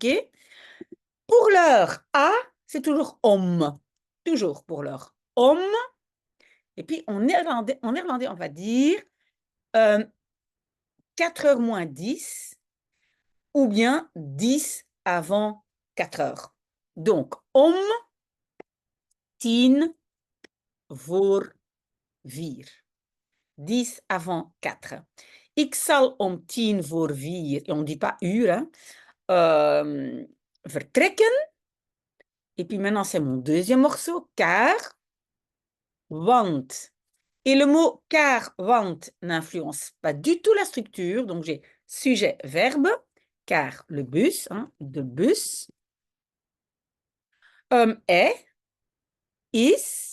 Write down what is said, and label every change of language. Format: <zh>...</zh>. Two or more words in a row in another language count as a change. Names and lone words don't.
<fr>Pour l'heure, A, c'est toujours om. Toujours pour l'heure. Om. Et puis, en néerlandais, on va dire 4h moins 10 ou bien 10 avant 4h. Donc,</fr> <nl>om 10 voor 4.</nl> <fr>10 avant 4.</fr> <nl>Ik zal om 10 voor 4,</nl> <fr>et on ne dit pas uur, hein, vertrekken. Et puis maintenant, c'est mon deuxième morceau, car, want. Et le mot car, want n'influence pas du tout la structure. Donc, j'ai sujet, verbe, car le bus, hein,</fr> <nl>de bus,</nl> <fr>est, is.</fr>